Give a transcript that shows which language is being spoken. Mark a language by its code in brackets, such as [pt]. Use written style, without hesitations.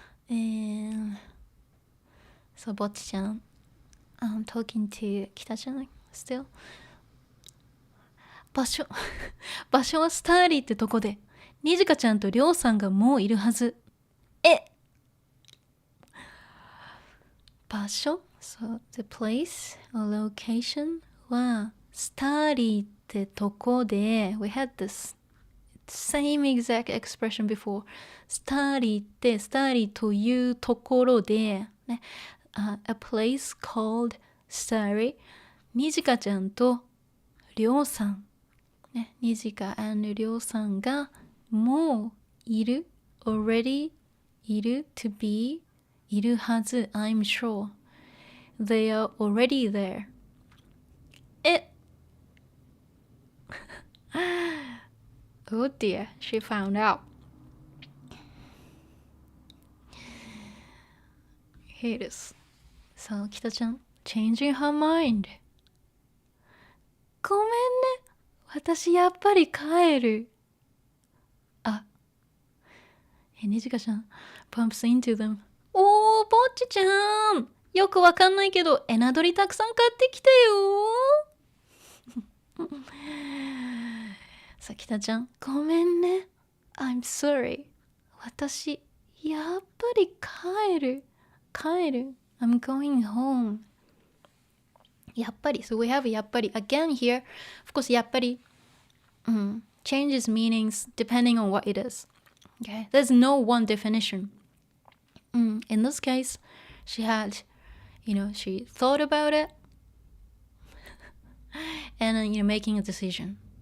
[en] And so ぼっちちゃん I'm talking to 北ちゃん still。 [ja] 場所はスターリーってとこでにじかちゃんとりょうさんがもういるはず。 [en] 場所 So the place or location [ja] はスターリーってとこで [en] We had this same exact expression before。 [ja] スターリーってスターリーというところで、ね [en] a place called Starry。 [ja] にじかちゃんとりょうさん、ね、 [en] にじか and りょうさんがもういる already いる to be いるはず I'm sure they are already there。 Oh dear, she found out. Here it is. さあ、北ちゃん changing her mind。 [ja] ごめんね、私やっぱり帰る。 [en] にじかちゃん bumps into them。 [ja] ぼっちちゃんよくわかんないけどエナドリたくさん買ってきたよさあ、北ちゃんごめんね [en] I'm sorry。 [ja] 私やっぱり帰る [en] I'm going home。やっぱり So we have やっぱり again here。 Of course やっぱりchanges meanings depending on what it is。 Okay, there's no one definition。 In this case she had, she thought about it and making a decision,